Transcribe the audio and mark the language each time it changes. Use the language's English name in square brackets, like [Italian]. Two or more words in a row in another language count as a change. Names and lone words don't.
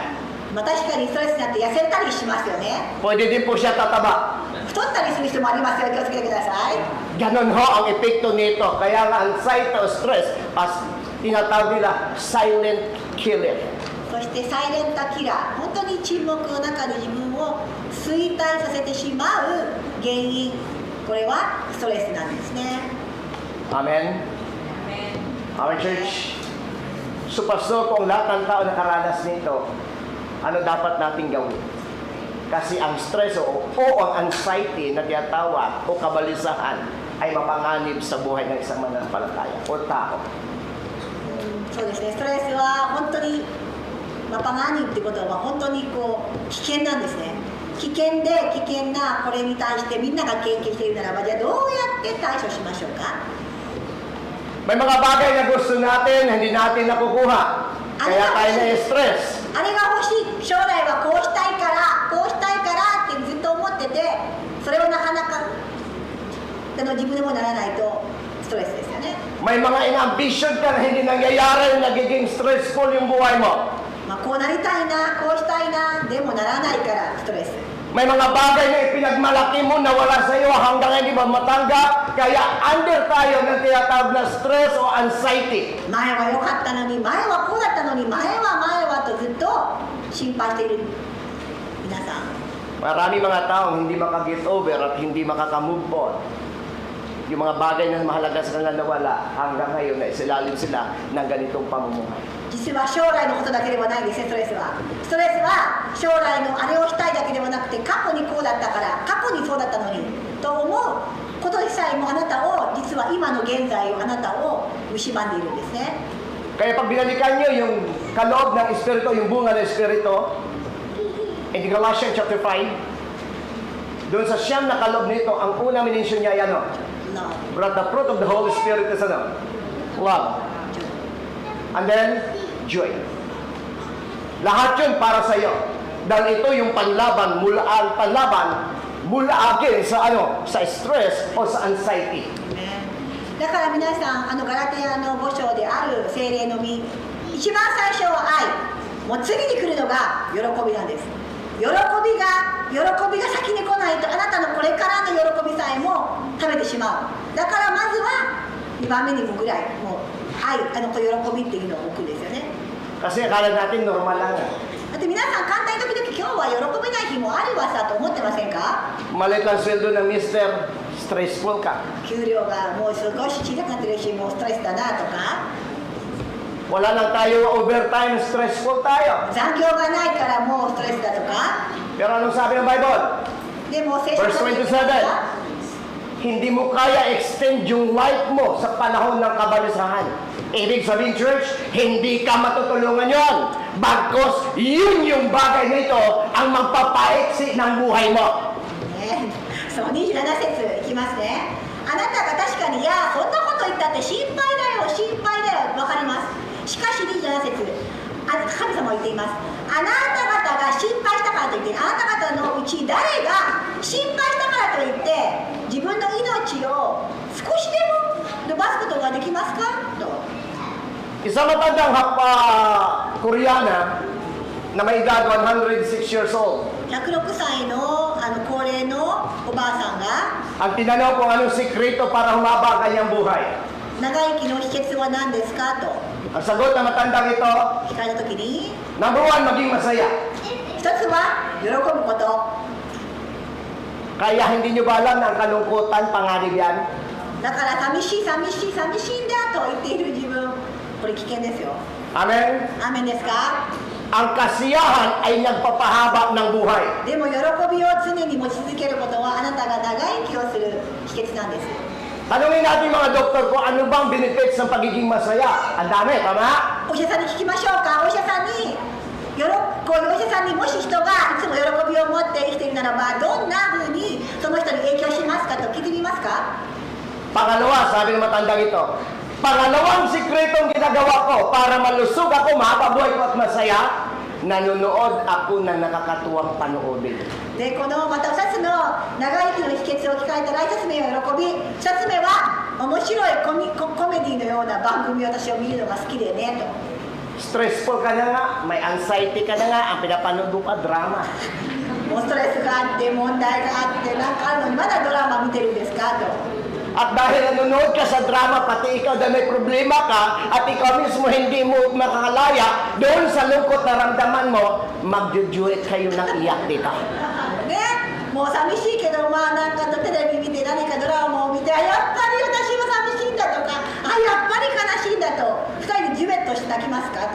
[Japanese] まあ、確かにストレスになって痩せたりしますよね。 [Filipino] Pwede din po siya tataba. [Japanese] 太ったりする人もありますよ。気をつけてください。 [Filipino] Ganon ho ang epekto nito. Kaya nga anxiety o stress, as tinatawag nila, [English] silent killer. [Japanese] そしてサイレントキラー、本当に沈黙の中で自分を衰退させてしまう原因、これはストレスなんですね。 [English] Amen? Amen, church. [Filipino] So, pastor, kung lahat ng tao nakaranas nito, ano dapat nating gawin? Kasi ang stress o ang anxiety na tinatawag o kabalisahan ay mapanganib sa buhay ng isang mananampalataya o tao. [Japanese] そうですね、ストレスは本当にマパガーニってことは本当に危険なんですね。危険で危険なこれに対してみんなが経験しているならば、じゃあどうやって対処しましょうか。 [Filipino] May mga bagay na gusto natin, hindi natin nakukuha. Kaya tayo na-stress. [Japanese] あれが欲しい、将来はこうしたいからこうしたいからってずっと思ってて、それをなかなか自分でもならないとストレスですよね。 [Filipino] May mga in-ambition ka na hindi nangyayari, nagiging stressful yung buhay mo. [Japanese] まあ、こうなりたいな、こうしたいな、でもならないからストレス。 [Filipino] May mga bagay na ipinagmalaki mo na wala sa iyo hanggang hindi mo matanggap. Kaya under tayo ng tinatawag na stress o anxiety. [Japanese] 前は良かったのに、前はこうだったのに、前はとずっと心配している皆さん。 [Filipino] Marami mga taong hindi makaget over at hindi makaka-move on. Yung mga bagay na mahalaga sa kanila nawala, hanggang ngayon na isilalim sila ng ganitong pamumuhay. [Japanese] 実は将来のことだけではないんですね、ストレスは。ストレスは将来のあれをしたいだけではなくて、過去にこうだったから、過去にそうだったのにと思うことでさえもあなたを、実は今の現在をあなたを蝕んでいるんですね。 [Filipino] Kaya pag binalikan nyo yung kaloob ng Espiritu, yung bunga ng Espiritu, [English] in Galatians chapter 5, [Filipino] doon sa siyam na kaloob nito, ang unang minensyon niya ay ano? No. [English] But the fruit of the Holy Spirit is ano? Love. And then, joy. [Filipino] Lahat yun para sa iyo. Dahil ito yung panlaban mula akin sa sa stress o sa anxiety. [Japanese] だから皆さん、ガラテヤの5章である聖霊の実、一番最初は愛、もう次に来るのが喜びなんです。喜びが先に来ないと、あなたのこれからの喜びさえも食べてしまう。だからまずは2番目にもぐらい、もう愛、喜びっていうのを置くんですよね。 [Filipino] Kasi akala natin normal lang. [Japanese] だって皆さん簡単に時々今日は喜べない日もあるわさと思ってませんか？ [Filipino] Maliit lang sweldo ng mister, stressful ka. [Japanese] 給料がもう少し小さくなってるし、もうストレスだなとか、 [Filipino] Wala lang tayo overtime, stressful tayo. [Japanese] 残業がないからもうストレスだとか。 [Filipino] Pero anong sabi ng Bible? [Japanese] でも聖書の [Filipino] Verse 27. Hindi mo kaya extend yung life mo sa panahon ng kabalisahan. Ibig sabihin, church, hindi ka matutulungan yon. Bagkos, yun yung bagay nito ang magpapaiksi ng buhay mo. [Japanese] ね、そう27節いきますね。あなたが確かに、いや、そんなこと言ったって心配だよ、心配だよ、わかります。しかし27節、神様は言っています。あなた方が心配したからといって、あなた方のうち誰が心配したからといって、自分の命を少しでも伸ばすことができますかと。 [Filipino] Isang matandang Koreana na may edad [English] 106 years old. [Japanese] 106 歳の高齢のおばあさんが、 [Filipino] Ang tinanong kung anong sikreto para humaba ang kanyang buhay. [Japanese] 長生きの秘訣は何ですかと [Filipino] Ang sagot ng matandang ito, [Japanese] 聞かれたときに、 [Filipino] number 1, maging masaya. [Japanese] 一つは喜ぶこと。 [Filipino] Kaya hindi nyo ba alam na ang kalungkutan, panganib yan? [Japanese] だから寂しいんだと言っている自分、これ危険ですよ。 [Filipino] Amen? [Japanese] アーメンですか？ [Filipino] Ang kasiyahan ay nagpapahaba ng buhay. [Japanese] でも喜びを常に持ち続けることはあなたが長生きをする秘訣なんです。 [Filipino] Tanungin natin mga doktor kung ano bang benefits ng pagiging masaya. Ang dami, tama? [Japanese] お医者さんに聞きましょうか。お医者さんにこういうお医者さんにもし人がいつも喜びを持って生きているならば、どんな風にその人に影響しますかと聞いてみますか。 [Filipino] Pangalawa, sabi ng matandang ito, pangalawang sikretong ginagawa ko para malusog ako, makabuhay ko at masaya, nanonood ako ng nakakatuwang panoodin. [Japanese] でこのまた2つの長生きの秘訣を聞かれたら、1つ目は喜び、2つ目は面白いコメディのような番組を私を見るのが好きでねと。 [Filipino] Stressful ka na nga, may anxiety ka na nga, ang pinapanood mo pa drama. [Japanese] もうストレスがあって問題があってなんかあるのにまだドラマ見てるんですかと。 [Filipino] At dahil nanonood ka sa drama, pati ikaw dahil may problema ka, at ikaw mismo hindi mo makakalaya, doon sa lungkot na ramdaman mo, magjujuit kayo ng iyak dito. [Japanese] ね、もう寂しいけど、まあなんかテレビ見て何かドラマを見て、あ、やっぱり私も寂しいんだとか、あ、やっぱり悲しいんだと、2人でデュエットして泣きますかと。